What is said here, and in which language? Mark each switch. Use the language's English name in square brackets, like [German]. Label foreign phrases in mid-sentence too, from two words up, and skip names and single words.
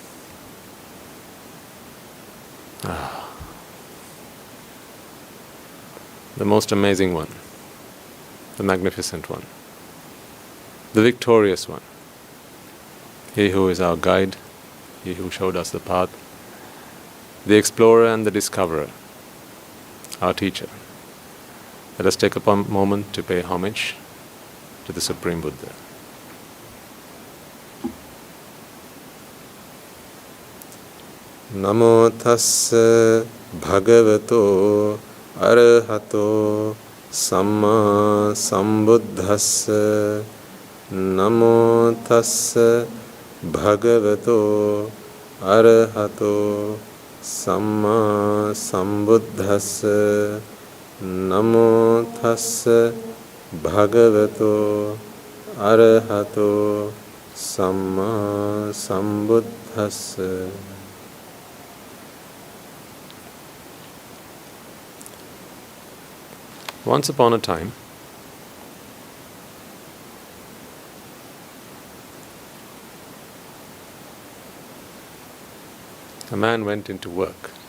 [English] The most amazing one, the magnificent one, the victorious one, he who is our guide, he who showed us the path, the explorer and the discoverer, our teacher. Let us take a moment to pay homage to the Supreme Buddha. [Pali] Namo tassa bhagavato arahato samma sambuddhassa. Namo tassa bhagavato arahato samma sambuddhassa. Namo tassa bhagavato arahato samma sambuddhassa. [English] Once upon a time, a man went into work.